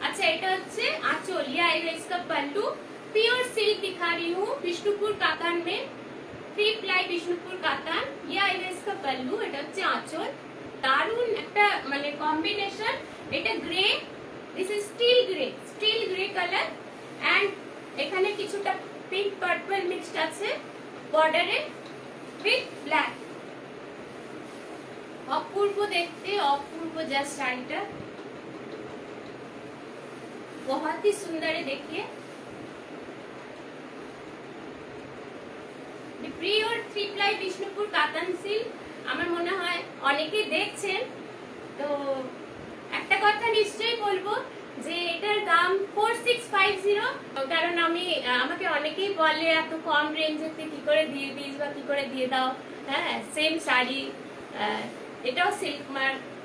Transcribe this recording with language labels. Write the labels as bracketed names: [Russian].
[Hindi] अच्छा এটা হচ্ছে आंचल, या इसका पल्लू प्योर सिल्क दिखा रही हूँ, विष्णुपुर कातान में 3 प्लाई विष्णुपुर कातान, या इसका पल्लू, এটা হচ্ছে आंचल। [Bangla] দারুন একটা মানে কম্বিনেশন। এটা grey, this is still grey colour, and এখানে কিছুটা পিঙ্ক পার্পল মিক্সড আছে বর্ডারে উইথ ব্ল্যাক। অপূর্ব দেখতে, অপূর্ব জাস্ট শাড়িটা बहुत ही सुंदर है। [Hindi] देखिए pure 3 ply Vishnupur katan silk, আমার মনে হয় অনেকেই দেখছেন। [Bangla] তো একটা কথা নিশ্চয়ই বলবো যে এটার দাম 4650, কারণ আমাকে অনেকেই বলে এত কম রেঞ্জেতে কি করে দিয়ে দিস বা কি করে দিয়ে দাও। হ্যাঁ, সেম শাড়ি, এটাও সিল্ক মার্ক।